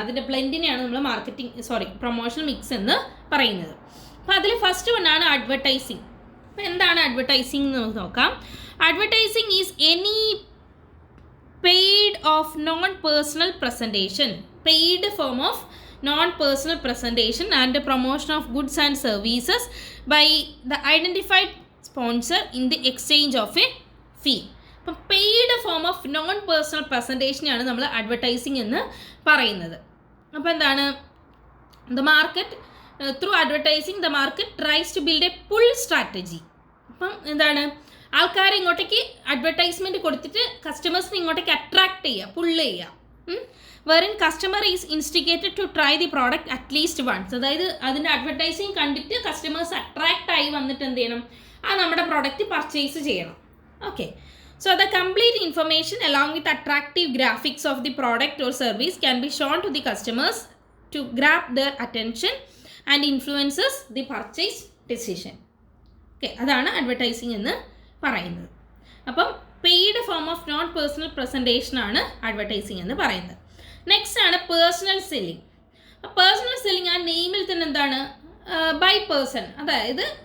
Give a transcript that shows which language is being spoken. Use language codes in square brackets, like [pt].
[ml] അതിൻ്റെ ബ്ലെൻഡിനെയാണ് നമ്മൾ promotional mix എന്ന് പറയുന്നത്. അപ്പോൾ അതിൽ ഫസ്റ്റ് വണ്ണാണ് അഡ്വർടൈസിങ്. അപ്പോൾ എന്താണ് അഡ്വർടൈസിങ് എന്ന് നമുക്ക് നോക്കാം. [en] Advertising is any paid of non personal presentation, paid form of non-personal presentation and promotion of goods and services by the identified sponsor in the exchange of a fee. [ml] അപ്പം [en] paid form of non personal [ml] പ്രസൻറ്റേഷനെയാണ് നമ്മൾ advertising എന്ന് പറയുന്നത്. അപ്പോൾ എന്താണ്, [en] The market through advertising the market tries to build a pull strategy. [ml] അപ്പം എന്താണ്, ആൾക്കാരെ ഇങ്ങോട്ടേക്ക് അഡ്വർടൈസ്മെൻറ്റ് കൊടുത്തിട്ട് കസ്റ്റമേഴ്സിനെ ഇങ്ങോട്ടേക്ക് അട്രാക്ട് ചെയ്യുക, പുള്ള് ചെയ്യുക. [en] wherein customer is instigated to try the product at least once. [ml] അതായത് അതിൻ്റെ അഡ്വർടൈസിങ് കണ്ടിട്ട് കസ്റ്റമേഴ്സ് അട്രാക്റ്റ് ആയി വന്നിട്ട് എന്ത് ചെയ്യണം, നമ്മുടെ പ്രോഡക്റ്റ് പർച്ചേസ് ചെയ്യണം. [en] Okay, so the complete information along with attractive graphics of the product or service can be shown to the customers to grab their attention and influences the purchase decision. [ml] Okay, അതാണ് advertising എന്ന് പറയുന്നത്. അപ്പം [en] paid form of non personal presentation [ml] ആണ് advertising എന്ന് പറയുന്നത്. Next ആണ് personal selling. Personal selling ആ നെയിമിൽ തന്നെ എന്താണ്, [en] by person, [ml] അതായത്